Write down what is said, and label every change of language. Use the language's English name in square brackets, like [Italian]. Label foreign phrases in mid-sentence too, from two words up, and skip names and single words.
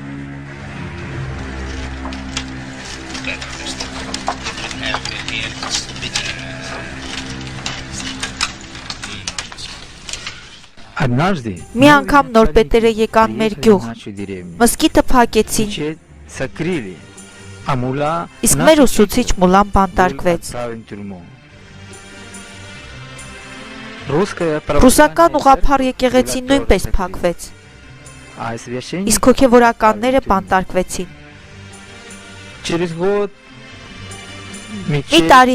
[Russian] Однажды [Armenian] Մի անգամ նորպետերը եկան մեր գյուղ։ Մզկիթը փակեցին, [Russian] закрыли, а мула [Armenian] իսկ մեր ուսուցիչ մուլան բանտարկվեց։ Ռուսական ուղղափառ եկեղեցին նույնպես փակվեց, իսկ հոգևորականները բանտարկվեցին։ Մի տարի